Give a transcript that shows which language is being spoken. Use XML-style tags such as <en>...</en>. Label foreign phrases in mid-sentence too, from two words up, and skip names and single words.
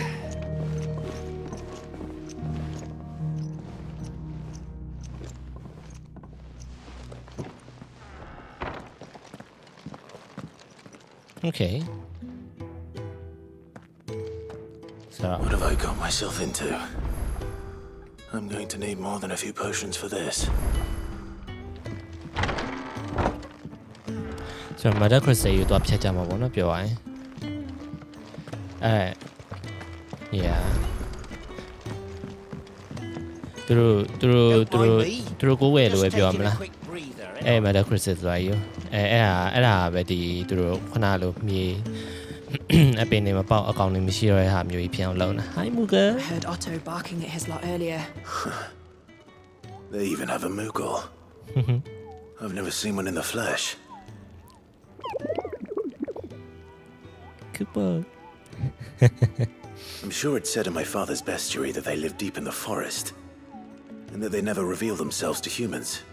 <en>Okay. So what have I got myself into? I'm going to need more than a few potions for this.</en> <my>So Mother Crusade ကိုတော့ဖြတ်ကြမှာပေါ့နော်ပြောရရင်yeah သူတို့ကိုယ်ဝယ်လို့ပဲပြောရမလား Mother Crusade ဆိုတာယူအဲ့ဒါပဲဒီသူတို့ခဏလို့မြေအပင်တွေမပေါက်အကောင်တွေမရှိတော့တဲ့ဟာမျိုးကြီးဖြစ်အောင်လုပ်နေတာ Hi Moogle</my> <en>I heard Otto barking at his lot earlier. They even have a Moogle. I've never seen one in the flesh. Cooper. I'm sure it said in my father's bestiary that they live deep in the forest, and that they never reveal themselves to humans.</en>